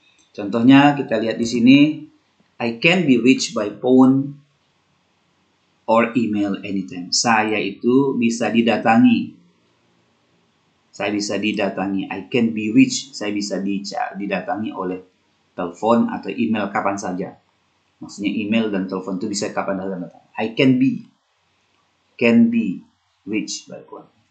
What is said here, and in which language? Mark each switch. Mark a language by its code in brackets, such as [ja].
[id] Contohnya kita lihat di sini, I can be reached by phone or email anytime. Saya itu bisa didatangi. Saya bisa didatangi. I can be reached. Saya bisa didatangi oleh telepon atau email kapan saja. Maksudnya email dan telepon itu bisa kapan saja datang. [en] I can be reached by phone.